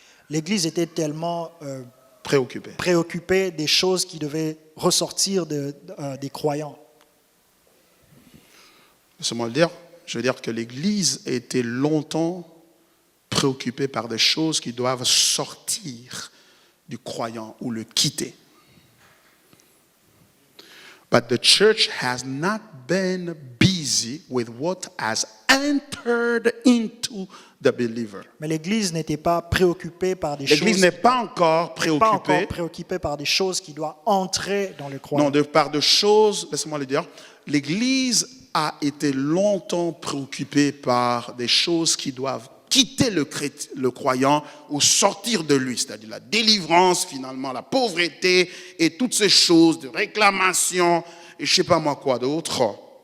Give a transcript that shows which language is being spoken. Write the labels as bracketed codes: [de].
[fr] L'Église était tellement Préoccupé. préoccupée des choses qui devaient ressortir des croyants. Laissez-moi le dire. Je veux dire que l'Église a été longtemps préoccupée par des choses qui doivent sortir du croyant ou le quitter. [en] But the church has not been busy busy with what has entered into the believer. [fr] Mais l'Église n'était pas préoccupée par des L'Église choses, n'est pas encore pas encore préoccupée, préoccupée par des choses qui doivent entrer dans le non, croyant. par de choses, laissez-moi le dire, l'Église a été longtemps préoccupée par des choses qui doivent quitter le croyant ou sortir de lui, c'est-à-dire la délivrance finalement, la pauvreté et toutes ces choses de réclamation et je ne sais pas moi quoi d'autre,